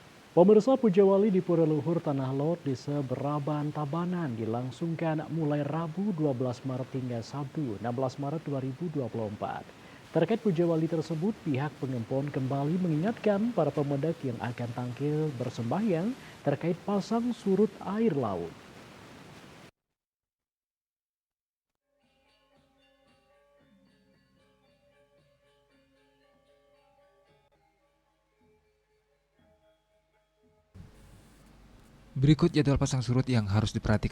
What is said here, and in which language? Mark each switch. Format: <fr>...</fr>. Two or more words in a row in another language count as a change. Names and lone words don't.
<id>Pemirsa Puja Wali di Pura Luhur Tanah Lot, Desa Beraban, Tabanan dilangsungkan mulai Rabu 12 Maret hingga Sabtu 16 Maret 2024. Terkait Puja Wali tersebut, pihak pengempon kembali mengingatkan para pemudik yang akan tampil bersembahyang terkait pasang surut air laut. Berikut jadwal pasang surut yang harus diperhatikan.</id>